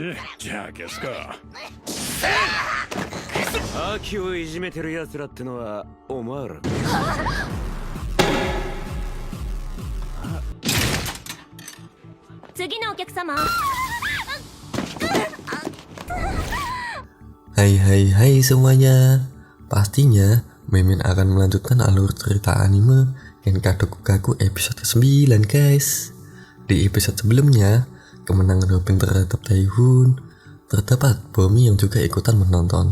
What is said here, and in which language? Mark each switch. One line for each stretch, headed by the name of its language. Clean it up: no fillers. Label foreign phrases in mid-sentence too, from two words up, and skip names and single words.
Japanese: じゃあ消すか。秋をいじめてる奴らってのはお前ら。次のお客様。
Indonesian: Hai semuanya. Pastinya Mimin akan melanjutkan alur cerita anime Genkadokugaku episode 9 guys. Di episode sebelumnya, kemenangan Hobin terhadap Taihun, terdapat Bomi yang juga ikutan menonton.